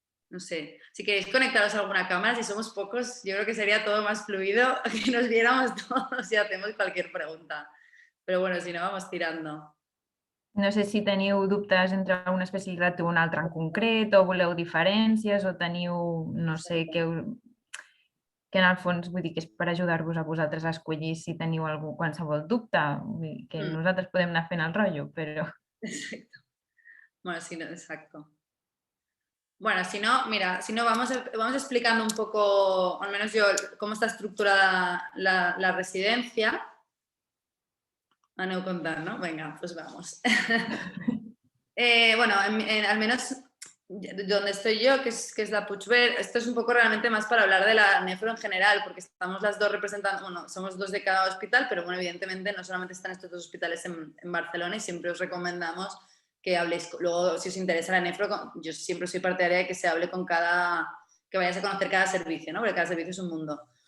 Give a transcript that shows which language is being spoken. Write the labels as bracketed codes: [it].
[es] No sé, si queréis conectaros a alguna cámara, si somos pocos, yo creo que sería todo más fluido que nos viéramos todos y hacemos cualquier pregunta. Pero bueno, si no, vamos tirando. [ca] No sé si teniu dubtes entre una especialitat o una altra en concret, o voleu diferències, o teniu, no sé, que en el fons vull dir que és per ajudar-vos a vosaltres a escollir si teniu qualsevol dubte, vull dir que nosaltres podem anar fent el rotllo, però... [es] Exacto. Bueno, sí, no, exacto. Bueno, si no, mira, si no, vamos explicando un poco, al menos yo, cómo está estructurada la residencia. [ca] Aneu contant, [es] ¿no? Venga, pues vamos. Bueno, al menos donde estoy yo, que es la Puigverd, esto es un poco realmente más para hablar de la nefro en general, porque estamos las dos representando, bueno, somos dos de cada hospital, pero bueno, evidentemente no solamente están estos dos hospitales en Barcelona y siempre os recomendamos que habléis, luego si os interesa la nefro, yo siempre soy partidaria de que se hable que vayáis a conocer cada servicio, ¿no? Porque cada servicio es un mundo.